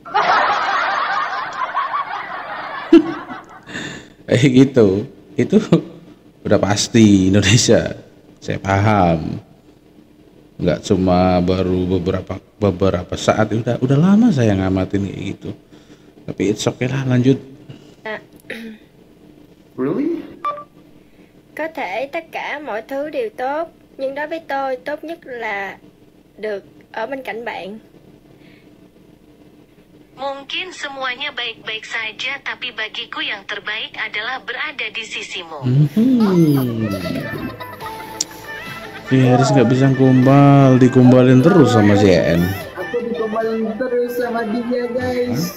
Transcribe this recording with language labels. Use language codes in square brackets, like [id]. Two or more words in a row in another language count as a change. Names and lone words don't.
[id] Gitu, itu udah pasti Indonesia, saya paham. Nggak cuma baru beberapa saat, udah lama saya ngamatin kayak gitu. Tapi [en] it's okay [id] lah, lanjut. [en] Really? [vi] Có thể tất cả mọi thứ đều tốt, nhưng đối với tôi tốt nhất là được ở bên cạnh bạn. [id] Mungkin semuanya baik-baik saja, tapi bagiku yang terbaik adalah berada di sisimu. Si Haris nggak bisa dikumbalin terus sama si En. Aku dikumbalin terus sama dia, guys.